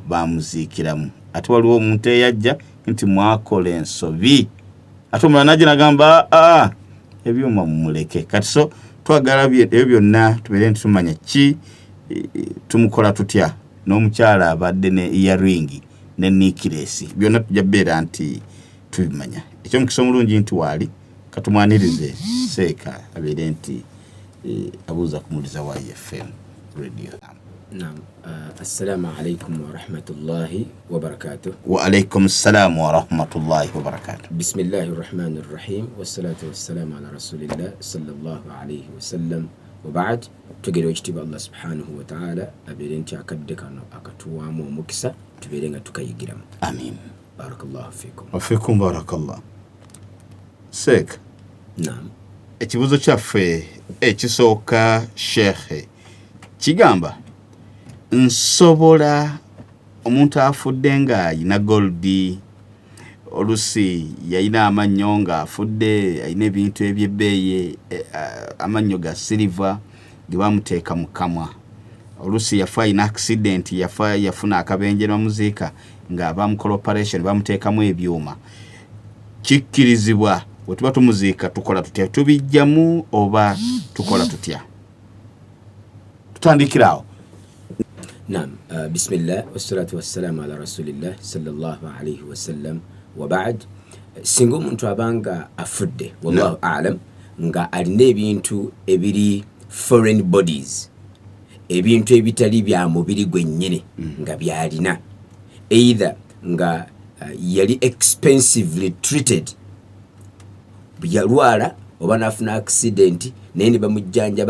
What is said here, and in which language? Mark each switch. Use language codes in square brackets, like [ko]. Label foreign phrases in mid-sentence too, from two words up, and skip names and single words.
[lg] baamuziikiramu ate waliwo omuntu eyajja nti mwakola ensobi ate omulala najja nagamba ebyuma mumuleke kati so twagala ebyo byonna tubeere nti tumanya ki tumukola tutya n'omukyala abadde ne earring ne necklace byonna tujja beera nti tubimanya ekyomukisa omulungi nti waali katumwanirize seeka abeere nti abuuza kumuliza wa FM radio. Naam. [ar] السلام عليكم ورحمة الله وبركاته. وعليكم السلام ورحمة الله وبركاته. بسم الله الرحمن الرحيم والصلاة والسلام على رسول الله صلى الله عليه وسلم وبعد. [lg] Tugere ekitiibwa [ar] الله سبحانه وتعالى [lg] abeere nti akadde kano akatuwaamu omukisa tubeere nga tukayigiramu. Amin. [ar] بارك الله فيكم. وفيكم بارك الله. [lg] Sheikh. Naam. Ekibuzo kyaffe ekisooka Sheikh kigamba nsobola omuntu afudde nga ayina goldi olusi yayina amannyo nga afudde ayina ebintu ebyebbeeyi amannyo ga silver ge bamuteeka mu kamwa olusi yafa ayina accident yafuna akabenje bamuziika nga bamukola operation bamuteekamu ebyuma kikkirizibwa bwe tuba tumuziika tukola tutya tubijjamu oba tukola tutya tutandikirawo. Naam. [ar] بسم الله والصلاة والسلام على رسول الله صلى الله عليه وسلم وبعد. [lg] Singa omuntu abanga afudde [ar] والله أعلم [lg] nga alina ebintu ebiri [en] foreign bodies [lg] ebintu ebitali bya mubiri gwennyini nga byalina either nga yali [en] expensively treated [lg] yalwala oba nafuna accident naye ne bamujjanjaba